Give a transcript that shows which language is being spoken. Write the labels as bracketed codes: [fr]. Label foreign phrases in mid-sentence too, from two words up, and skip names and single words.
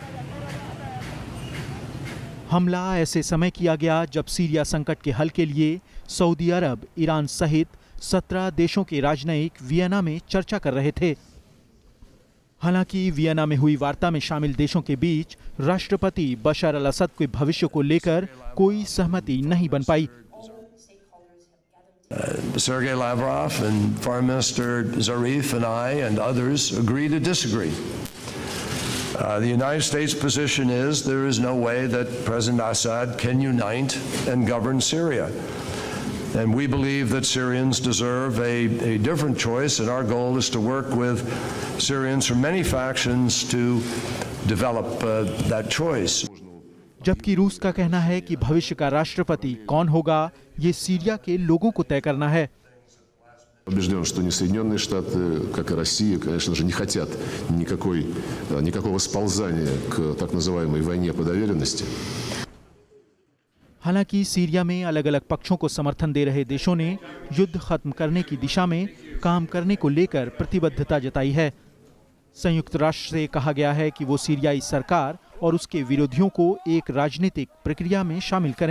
[hi] हमला ऐसे समय किया गया जब सीरिया संकट के हल के लिए सऊदी अरब, ईरान सहित 17 देशों के राजनयिक वियना में चर्चा कर रहे थे। हालांकि वियना में हुई वार्ता में शामिल देशों के बीच राष्ट्रपति बशर अल असद के भविष्य को लेकर कोई सहमति नहीं बन पाई। [en] Sergei Lavrov and Foreign Minister Zarif and I and others agree to disagree. The United States position is there is no way that President Assad can unite and govern Syria. And we believe that Syrians deserve a different choice, and our goal is to work with Syrians from many factions to develop that choice. [hi] जबकि रूस का कहना है कि भविष्य का राष्ट्रपति कौन होगा, ये सीरिया के लोगों को तय करना है। [ru] Убежден, что ни Соединенные Штаты, как и Россия, конечно же, не хотят никакого сползания к так называемой войне по доверенности. [hi] हालांकि सीरिया में अलग अलग पक्षों को समर्थन दे रहे देशों ने युद्ध खत्म करने की दिशा में काम करने को लेकर प्रतिबद्धता जताई है। संयुक्त राष्ट्र से कहा गया है कि वो सीरियाई सरकार और उसके विरोधियों को एक राजनीतिक प्रक्रिया में शामिल करें।